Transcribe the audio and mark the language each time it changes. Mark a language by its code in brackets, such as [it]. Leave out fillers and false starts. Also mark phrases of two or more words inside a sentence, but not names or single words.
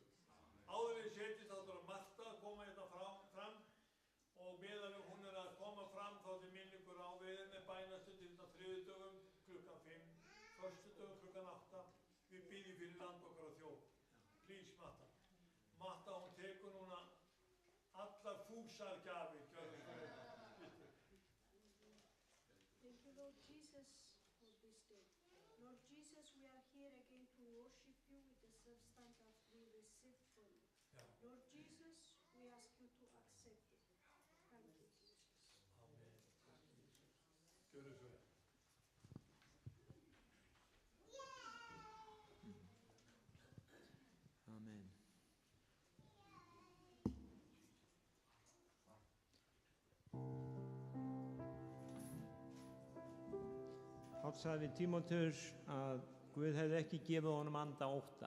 [is] Áður við setjast þá þarf Marta að koma hérna fram og meðan hún að koma fram þá til minn ykkur á við með bænastundir hérna þriðjudögum klukkan 5, föstudögum klukkan 8. Við bíðum fyrir land okkar og þjóð. [en] Please Marta. [is] Marta hún tekur núna allar fúsar gjafir. [en] Thank you, Lord Jesus, for this day. Lord Jesus, we are here again to worship you with the substance that we received from you. Lord Jesus, we ask you to accept it. Thank you, Jesus. [is] Amen. Gjörðu svo vel. Amen. Páll sagði við Tímóteus að Guð hefði ekki gefið honum anda ótta.